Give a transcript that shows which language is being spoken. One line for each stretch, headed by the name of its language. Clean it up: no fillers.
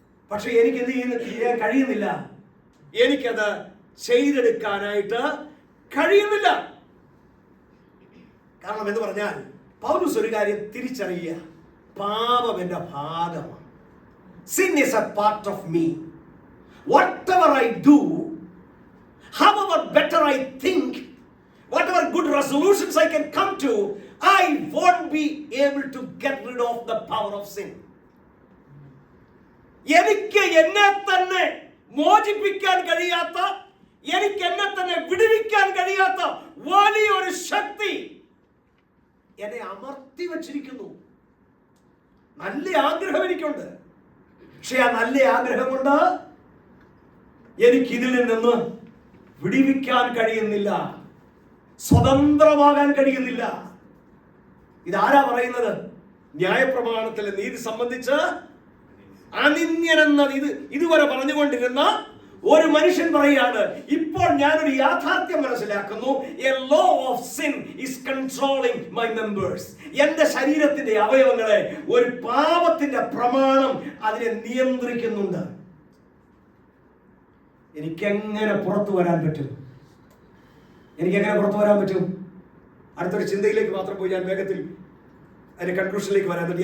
Malayalam: പക്ഷെ എനിക്ക് എന്ത് ചെയ്യാൻ കഴിയുന്നില്ല? എനിക്കത് ചെയ്തെടുക്കാനായിട്ട് കഴിയുന്നില്ല. കാരണം എന്ന് പറഞ്ഞാൽ പൗലോസ് ഒരു കാര്യം തിരിച്ചറിയുക, പാപം എന്റെ ഭാഗമാണ്.
English: Sin is a part of me. Whatever I do, however better I think, whatever good resolutions I can come to, I won't be able to get rid of the power of sin.
Malayalam: എനിക്ക് എന്നെ തന്നെ മോചിപ്പിക്കാൻ കഴിയാത്ത, എനിക്ക് എന്നെ തന്നെ വിടുവിക്കാൻ കഴിയാത്ത വലിയൊരു ശക്തി എന്നെ അമർത്തി വച്ചിരിക്കുന്നു. നല്ല ആഗ്രഹം എനിക്കുണ്ട്, പക്ഷെ ആ നല്ല ആഗ്രഹം കൊണ്ട് എനിക്കിതിൽ നിന്ന് വിടുവിക്കാൻ കഴിയുന്നില്ല, സ്വതന്ത്രമാകാൻ കഴിയുന്നില്ല. ഇതാരാ പറയുന്നത്? ന്യായപ്രമാണത്തിലെ നീതി സംബന്ധിച്ച് അനിന്യനെന്ന ഇതുവരെ പറഞ്ഞുകൊണ്ടിരുന്ന ഒരു മനുഷ്യൻ പറയാണ്, ഇപ്പോൾ ഞാനൊരു യാഥാർത്ഥ്യം മനസ്സിലാക്കുന്നു.
English: A law of sin is controlling my members.
Malayalam: എന്റെ ശരീരത്തിന്റെ അവയവങ്ങളെ ഒരു പാപത്തിന്റെ പ്രമാണം അതിനെ നിയന്ത്രിക്കുന്നുണ്ട്. എനിക്കെങ്ങനെ പുറത്തു വരാൻ പറ്റും? എനിക്കെങ്ങനെ പുറത്തു വരാൻ പറ്റും? അടുത്തൊരു ചിന്തയിലേക്ക് മാത്രം പോയി ഞാൻ വേഗത്തിൽ അതിന്റെ കൺക്ലൂഷനിലേക്ക് വരാൻ പറ്റി.